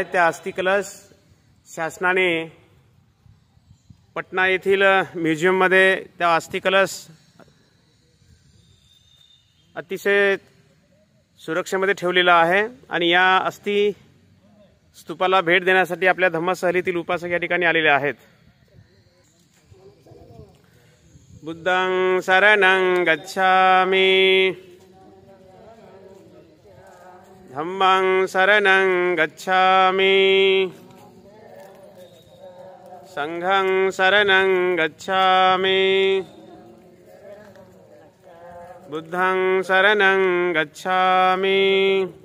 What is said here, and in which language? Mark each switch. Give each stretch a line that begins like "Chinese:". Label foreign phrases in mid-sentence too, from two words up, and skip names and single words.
Marathi: त्या अस्थि कलश शासनाने पटना येथील म्युझियममध्ये त्या अस्थि कलश अतिशय सुरक्षेमध्ये ठेवलेला आहे आणि या अस्थि स्तूपाला भेट देण्यासाठी आपल्या धम्मसहलीतील उपासक या ठिकाणी आलेले आहेत।
Pali: बुद्धं शरणं गच्छामि, धम्मं शरणं गच्छामि, संघं शरणं गच्छामि, बुद्धं शरणं गच्छामि,